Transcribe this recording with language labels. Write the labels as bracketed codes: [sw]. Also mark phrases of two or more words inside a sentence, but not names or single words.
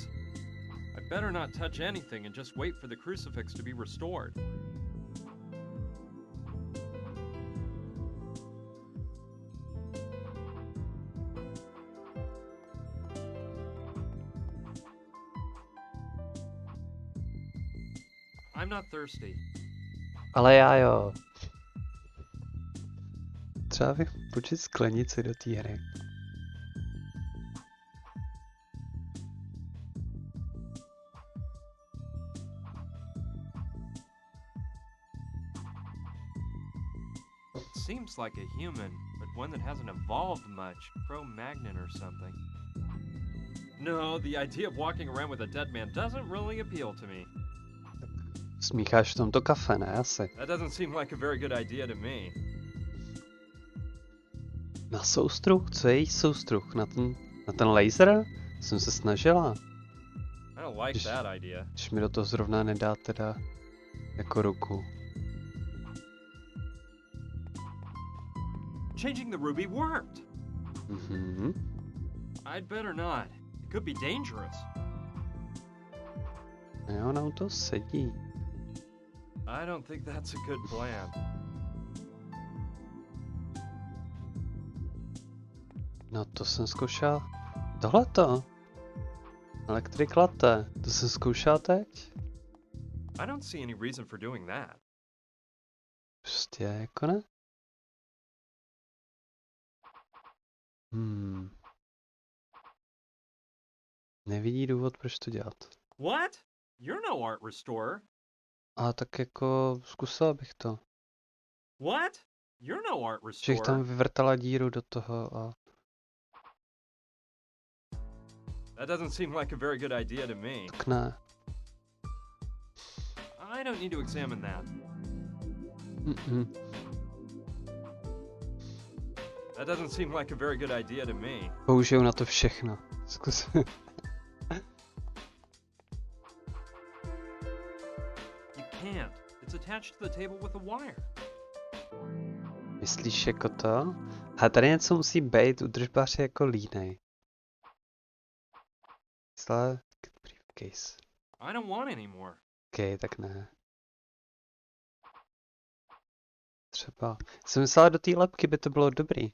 [en] I better not touch anything and just wait for the crucifix to be restored. I'm not thirsty. [cs] Ale já jo. Třeba bych počít sklenici do té hry. [en] Seems like a human, but one that hasn't evolved much. Cro-Magnon or something. No, the idea of walking around with a dead man doesn't really appeal to me. [cs] Smícháš v tomto kafe, ne? Asi. [en] That doesn't seem like a very good idea to me. [cs] Na soustruh? Co je její soustruh? Na ten laser? Jsem se snažila. [en] I don't like that idea. [cs] Když mi do toho zrovna nedá teda jako ruku. [en] Changing the ruby worked. Mhm. I'd better not. It could be dangerous. [cs] Jo, ona u toho sedí. [en] I don't think that's a good plan. [cs] No to jsem zkoušel. Tohleto. [en] Electric latte. [cs] To jsem zkoušel teď. [en] I don't see any reason for doing that. [cs] Prostě jako ne. Nevidí důvod, proč to dělat. [en] What? You're no art restorer. [cs] A tak jako zkusila bych to. [en] What? You're no art [cs] Že jich tam [en] restorer. [cs] vyvrtala díru do toho a... [en] That doesn't seem like a very good idea to me. [cs] Tak ne. [en] I don't need to examine that. That doesn't seem like a very good idea to me. [cs] Použiju na to všechno. Zkus. [en] You can't. It's attached to the table with a wire. [cs] Myslíš jako to? A tady něco musí být, udržbář je jako línej. Celé briefcase. [en] I don't want any more. [cs] OK, tak ne. Třeba. Jsem myslela, do té lebky by to bylo dobrý.